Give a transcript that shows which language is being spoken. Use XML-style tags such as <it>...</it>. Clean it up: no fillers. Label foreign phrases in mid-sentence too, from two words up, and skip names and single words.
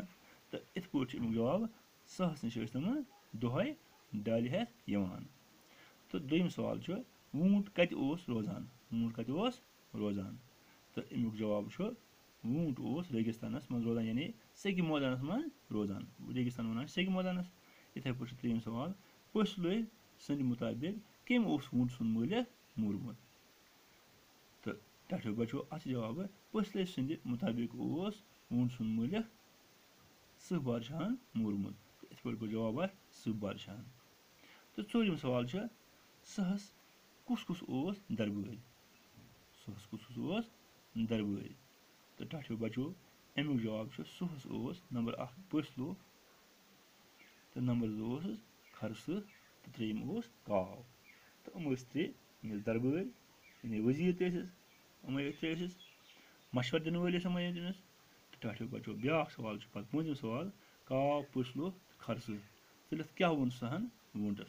<ks>तो इत पे अमुक जवाब सहस निश तम दोहाय डाल हेत यवान। तो दोयम सवाल ऊंट कत रोजान, ऊंट कत रोजान। तो अमुक जवाब ऊंट रेगिस्तानस मज रोजान यानी सेग मैदानस मज रोजान। रेगिस्तान वन सेग मैदानस। इथे पे त्रेयम सवाल पस लोह सद मुताबिक कम ऊंट सुन मालिक मोरमुत। तो टाठियो बच्चों, अत जवाब पसले सद मुताबिक ऊंट सुन मालिक सह बादशाह मोरमुत। इत पे गो जवाब सह बादशाह। तो चौरम सवाल सहस कुस कुस दरबार, सहस कुस दरबार। तो टाठियो बच्चों, अमुक जवाब सहस नंबर 1 पस लोह तो नंबर 2 खर तो त्रेयम काव। तो त्रे दरबार यानी वजीर त्रे मशवर दिन वल तमस। तो टाठियो बच्चों, ब्या सवाल पंचम सवाल काव पस लोह खर चलित क्या वोन सहन ऊंटस।</ks>